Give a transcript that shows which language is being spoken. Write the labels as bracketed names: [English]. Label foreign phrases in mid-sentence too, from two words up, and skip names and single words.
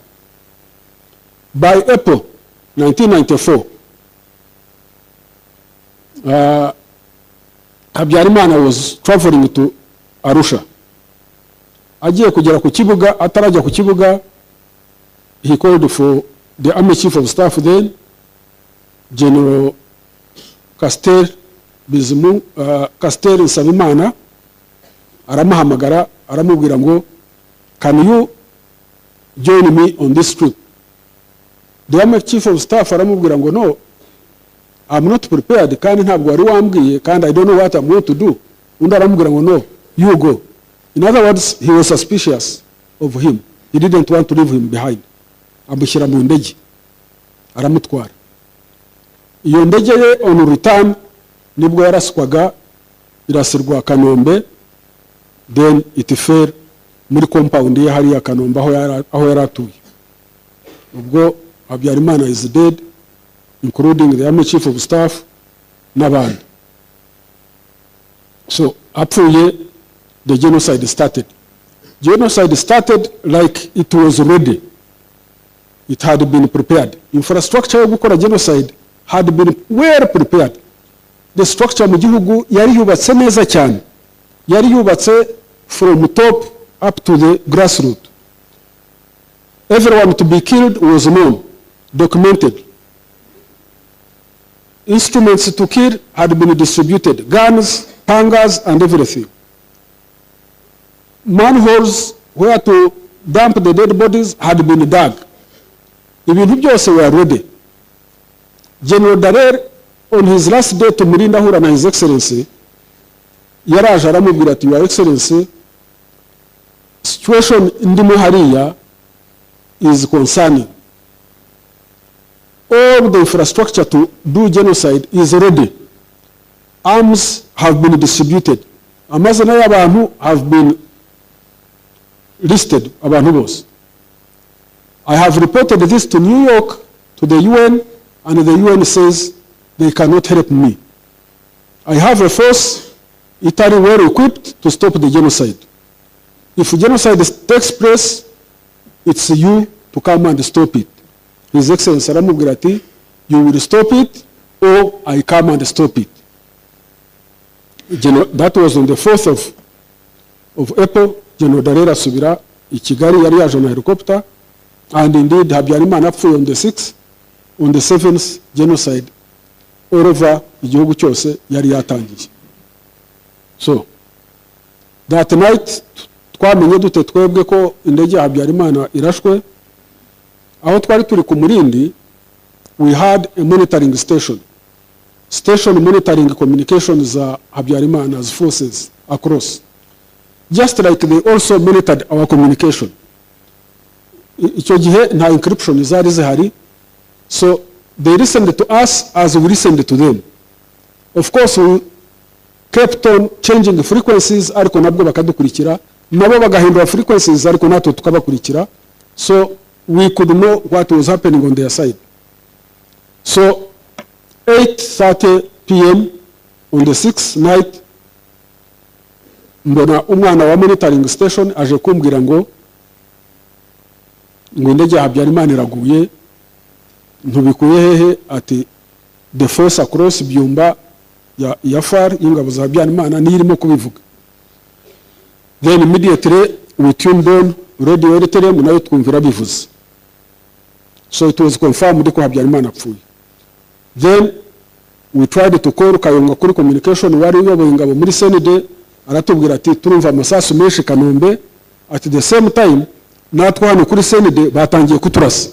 [English] By April 1994, Habyarimana was traveling to Arusha. [Kinyarwanda] Agiye kugera ku kibuga, atarajya ku kibuga, [English] he called for the army chief of staff then, General Castel Nsabimana, [Kinyarwanda] aramuhamagara, aramubwira ngo, [English] can you join me on this trip? The army chief of staff [Kinyarwanda] aramubwira ngo, [English] no, I'm not prepared, [Kinyarwanda] kandi ntabwo wari wambwiye, kandi [English] I don't know what I'm going to do. [Kinyarwanda] Undi aramubwira ngo, no, [English] you go. In other words, he was suspicious of him. He didn't want to leave him behind. [Kinyarwanda] Amushyira mu ndege, aramutwara. Iyo ndege ye [English] on return [Kinyarwanda] nibwo yaraswaga irasirwa Kanombe, [English] then it fell [Kinyarwanda] muri compound ye hariya Kanombe aho yaratuye. [English] Ubwo Habyarimana is dead, including the army chief of staff n'abandi. [Kinyarwanda] So apfuye, [English] the genocide started. Genocide started like it was ready. It had been prepared. Infrastructure [Kinyarwanda] yo gukora [English] genocide had been well prepared. The structure [Kinyarwanda] mu gihugu yari yubatse neza cyane. Yari yubatse [English] from top up to the grassroots. Everyone to be killed was known, documented. Instruments to kill had been distributed, guns, pangas, and everything. Manholes where to dump the dead bodies had been dug. [Kinyarwanda] Ibintu byose [English] were ready. General Dallaire, on his last day to Murinda [Kinyarwanda] ahura na [English] His Excellency, [Kinyarwanda] yaraje aramubwira ati, [English] Your Excellency, situation [Kinyarwanda] ndimo hariya [English] is concerning. All the infrastructure to do genocide is ready. Arms have been distributed. [Kinyarwanda] Amazina y'abantu [English] have been listed, [Kinyarwanda] abantu bose. [English] I have reported this to New York, to the UN, and the UN says they cannot help me. I have a force, Italy well equipped to stop the genocide. If genocide takes place, it's you to come and stop it. [Kinyarwanda] His Excellency aramubwira ati, [English] you will stop it or I come and stop it. That was on the 4th of April. [Kinyarwanda] General Darera asubira I Kigali, yari yaje na helicopter, [English] and indeed [Kinyarwanda] Habyarimana apfuye [English] on the 6th. On the 7th, genocide all over [Kinyarwanda] igihugu cyose yari yatangiye. So that night twamenye dute twebwe ko indege ya Habyarimana irashwe. Aho twari turi ku Murindi, [English] we had a monitoring station monitoring communications za Habyarimana's forces across, just like they also monitored our communication. [Kinyarwanda] Icyo gihe nta encryption zari zihari, [English] so they listened to us as we listened to them. Of course, we kept on changing the frequencies, [Kinyarwanda] ariko nabwo bakadukurikira, nabo bagahindura frequencies, ariko natwe tukabakurikira, [English] so we could know what was happening on their side. So 8:30 p.m. on the 6th night, [Kinyarwanda] mbona umwana wa [English] monitoring station [Kinyarwanda] aje kumbwira ngo indege ya Habyarimana iraguye. Ntubikuye hehe? Ati [English] the force across [Kinyarwanda] Byumba ya FAR y'ingabo za Habyarimana nirimo kubivuga. [English] Then immediately we tuned on radio Eritrea, [Kinyarwanda] nayo twumvira bivuze. [English] So it was confirmed [Kinyarwanda] ko Habyarimana apfuye. [English] Then we tried to call Kayonga [Kinyarwanda] kuri communication, wari uyoboye ingabo muri Senede, aratubwira ati turumva amasasu menshi Kanombe. [English] At the same time [Kinyarwanda] natwe hano kuri Senede batangiye kuturasa.